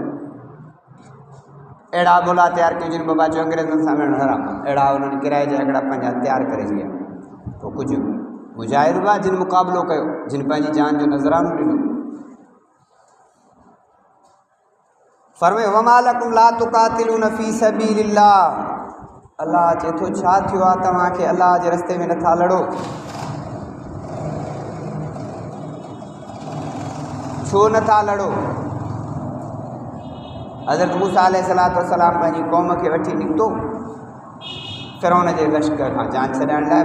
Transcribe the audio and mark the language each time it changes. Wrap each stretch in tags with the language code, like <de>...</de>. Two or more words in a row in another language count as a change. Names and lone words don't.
<sd>अहिड़ा ॻोल्हा तयारु कयूं जिन बाबा चयो अंग्रेज़नि सां विढ़णु हराम, अहिड़ा उन्हनि किराए जा हिकिड़ा पंहिंजा तयारु करे छॾिया। पोइ कुझु मुजाहिद हुआ जिन मुक़ाबिलो कयो, जिन पंहिंजी जान जो नज़रानो ॾिनो। फरमायो</sd> <ar>وما لكم لا تقاتلون في سبيل الله,</ar> <sd>अल्लाह चए थो छा थियो आहे तव्हांखे अल्लाह जे रस्ते में नथा लड़ो, छो नथा लड़ो? हज़रत मूसा</sd> <ar>عليه الصلاة والسلام</ar> <sd>पंहिंजी क़ौम खे वठी निकितो फ़िरौन जे लश्कर खां जान छॾाइण लाइ।</sd>